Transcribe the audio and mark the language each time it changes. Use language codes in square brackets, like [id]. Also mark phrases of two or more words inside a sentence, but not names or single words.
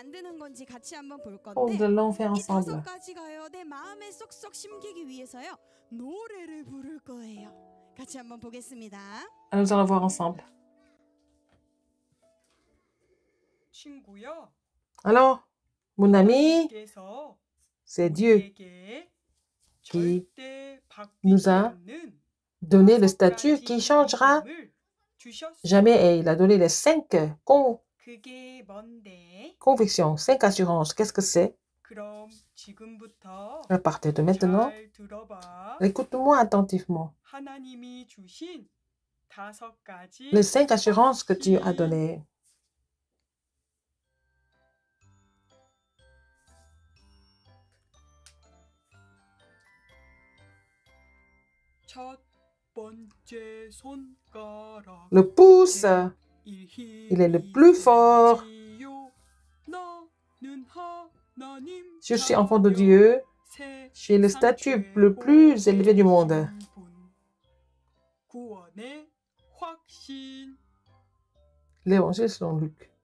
[fr] Nous allons faire ensemble. Alors, nous allons voir ensemble. Alors, Mon ami, [ko] 하나님께서 [fr] c'est Dieu [ko] 우리에게 [fr] qui [ko] 절대 [fr] nous [ko] 바뀌지 [fr] a [ko] 않는 [fr] donné le [ko] 5 [fr] statut [ko] 가지 [fr] qui changera [ko] 임금을 주셨어요. [fr] jamais. Et il a donné les 5 [ko] 그게 뭔데? [fr] convictions, 5 assurances. Qu'est-ce que c'est? [ko] 그럼 지금부터 [fr] À partir de maintenant, [ko] 잘 들어봐. [fr] écoute-moi attentivement. [ko] 하나님이 주신 5 가지 [fr] Les 5 assurances que Dieu a [ko] 확신. [fr] données. [ko] 첫 번째 손가락 [fr] Le pouce, il est le plus fort. Je suis enfant de Dieu. J'ai le statut le plus élevé du monde. L'évangile selon Luc.